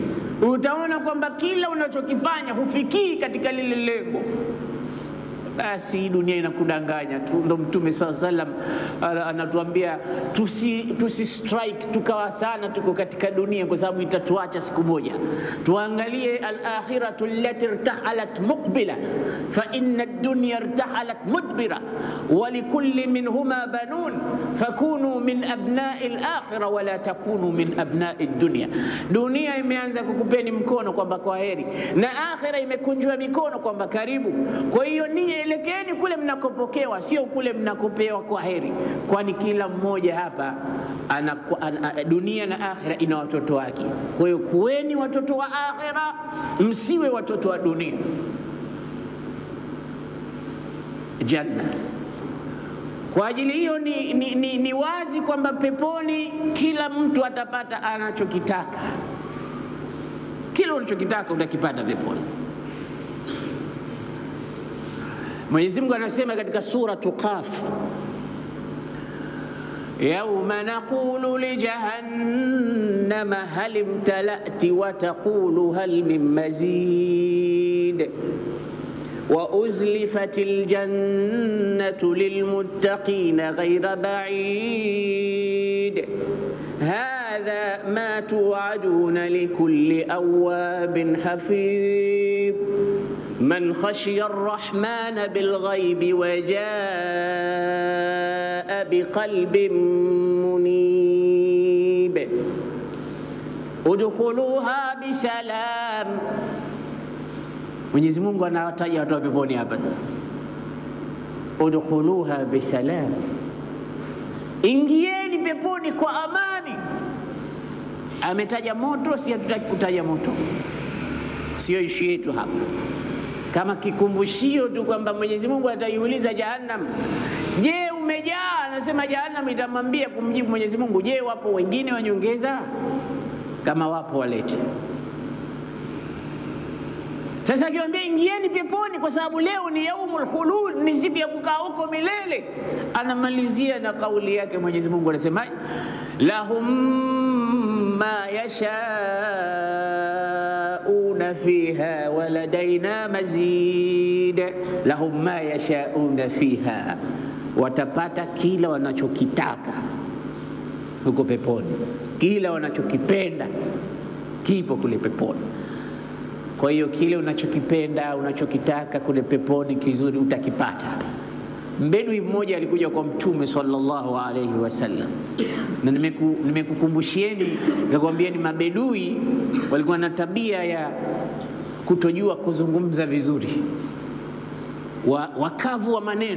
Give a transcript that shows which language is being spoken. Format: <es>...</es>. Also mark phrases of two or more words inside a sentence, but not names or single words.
<sw>Utaona kwamba kila unachokifanya hufikii katika lile lengo. Basi dunia inakudanganya tu. Ndo Mtume SAW anatuambia tusi strike tukawa sana tuko katika dunia, kwa sababu itatuacha siku moja.</sw> <ar>Tuangalie الآخرة التي ارتحلت مقبلة فإن الدنيا ارتحلت مدبرة ولكل منهما بنون فكونوا من أبناء الآخرة ولا تكونوا من أبناء الدنيا.</ar> <sw>Dunia imeanza kukupeni mkono kwamba kwa heri, na akhira imekunjwa mikono kwamba karibu. Kwa hiyo ninyi elekeeni kule mnakopokewa, sio kule mnakopewa kwa heri, kwani kila mmoja hapa dunia na akhira ina watoto wake. Kwa hiyo kuweni watoto wa akhira, msiwe watoto wa dunia. Janna. Kwa ajili hiyo ni wazi kwamba peponi kila mtu atapata anachokitaka. Kila unachokitaka utakipata peponi. Mwenyezi Mungu anasema katika sura Qaf,</sw> <ar>يوم نقول ل جهنم هل امتلأت وتقول هل من مزيد وأزلفت الجنة للمتقين غير بعيد هذا ما توعدون لكل أواب حفيظ من خشي الرحمن بالغيب وجاء بقلب منيب ادخلوها بسلام.</ar> <sw>Mwenyezi Mungu anawataja watu wa peponi hapa sasa,</sw> <ar>ادخلوها بسلام,</ar> <sw>ingieni peponi kwa amani. Ametaja moto, si hatutaki kutaja moto, sio ishu yetu hapa, kama kikumbushio tu kwamba Mwenyezi Mungu ataiuliza Jahannam, je, umejaa? Anasema Jahannam itamwambia kumjibu Mwenyezi Mungu, je, wapo wengine wanyongeza? Kama wapo walete. Sasa akiwaambia ingieni peponi kwa sababu leo ni</sw> <ar>يوم الخلود,</ar> <sw>ni siku ya kukaa huko milele, anamalizia na kauli yake Mwenyezi Mungu anasema</sw> <ar>لهم ما يشاءون فيها ولدينا مزيد. لهم ما يشاءون فيها,</ar> <sw>watapata kila wanachokitaka huko peponi, kila wanachokipenda kipo kule peponi. Kwa hiyo kile unachokipenda, unachokitaka kule peponi kizuri utakipata. Mbedui mmoja alikuja kwa Mtume</sw> <ar>صلى الله عليه وسلم,</ar> <sw>na nimekukumbushieni nakwambieni, mabedui walikuwa na tabia ya kutojua kuzungumza vizuri, wakavu wa maneno.</sw>